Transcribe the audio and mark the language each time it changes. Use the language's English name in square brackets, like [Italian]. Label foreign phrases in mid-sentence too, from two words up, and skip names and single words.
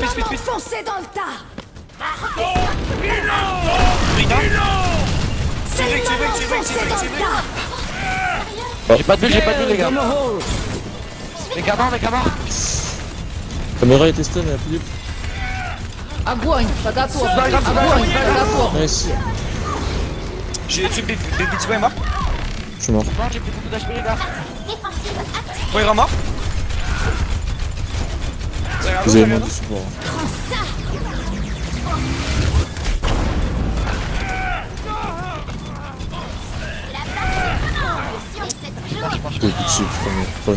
[French] le moment, foncez dans le tas. Brida. C'est le Tu moment, veux. foncez dans le tas. J'ai pas de bulle, les gars. Les gamins. Caméra est testée, mais elle a plus de. [Russian] Огонь! По готовке! Огонь! По готовке! [French] Nice. J'ai tué Baby Tibo est mort. Je suis mort. Non, j'ai plus beaucoup d'HP les gars. Défensive activée. Moira mort. Vous avez moins de support. Je vais dessus, revenez.